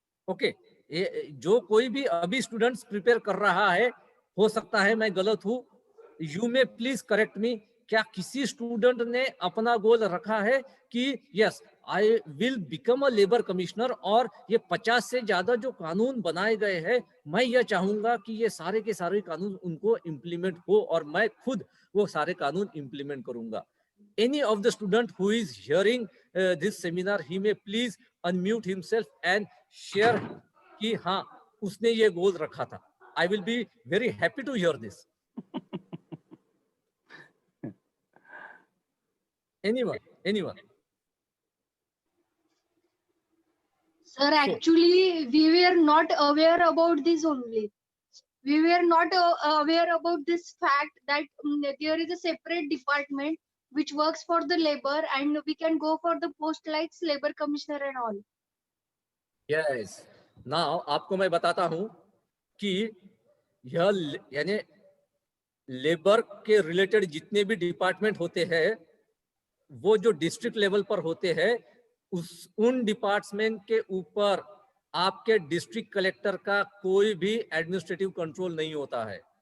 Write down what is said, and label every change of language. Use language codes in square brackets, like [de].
[hi] Okay, जो कोई भी अभी स्टूडेंट्स प्रिपेयर कर रहा है, हो सकता है मैं गलत हूं, [en] you may please correct me, [hi] क्या किसी स्टूडेंट ने अपना गोल रखा है कि [en] yes I will become a labour commissioner, [hi] और ये 50 से ज्यादा जो कानून बनाए गए हैं, मैं ये चाहूंगा कि ये सारे के सारे कानून उनको इम्प्लीमेंट हो और मैं खुद वो सारे कानून इम्प्लीमेंट करूंगा। [en] Any of the student who is hearing this seminar, he may please unmute himself and share [hi] कि हाँ उसने ये गोल रखा था। [en] I will be very happy to hear this. Anyone? Sir, actually, we were not aware about this only. We were not aware about this fact that there is a separate department which works for the labor, and we can go for the post like labor commissioner and all. Yes. [hi] Now आपको मैं बताता हूं कि यह यानी labour के related जितने भी डिपार्टमेंट होते हैं, वो जो डिस्ट्रिक्ट लेवल पर होते हैं, उन डिपार्टमेंट के ऊपर आपके डिस्ट्रिक्ट कलेक्टर का कोई भी एडमिनिस्ट्रेटिव कंट्रोल नहीं होता है।